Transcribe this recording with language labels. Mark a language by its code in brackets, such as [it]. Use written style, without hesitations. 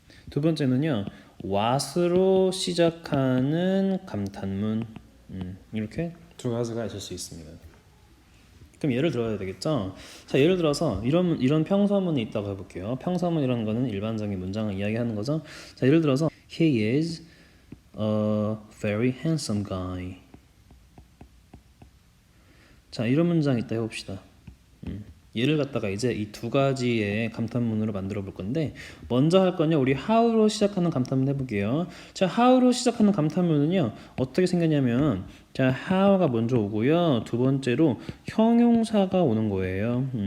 [ko] 두 번째는요 what으로 시작하는 감탄문. 이렇게 두 가지가 있을 수 있습니다. 그럼 예를 들어야 되겠죠? 자, 예를 들어서 이런 평서문이 있다고 해볼게요. 평서문이라는 거는 일반적인 문장을 이야기하는 거죠. 자, 예를 들어서 [en] He is a very handsome guy. [ko] 자, 이런 문장 있다 해봅시다. 얘를 갖다가 이제 이 두 가지의 감탄문으로 만들어 볼 건데 먼저 할 건요 우리 how로 시작하는 감탄문 해볼게요. 자, how로 시작하는 감탄문은요 어떻게 생겼냐면 자, how가 먼저 오고요 두 번째로 형용사가 오는 거예요.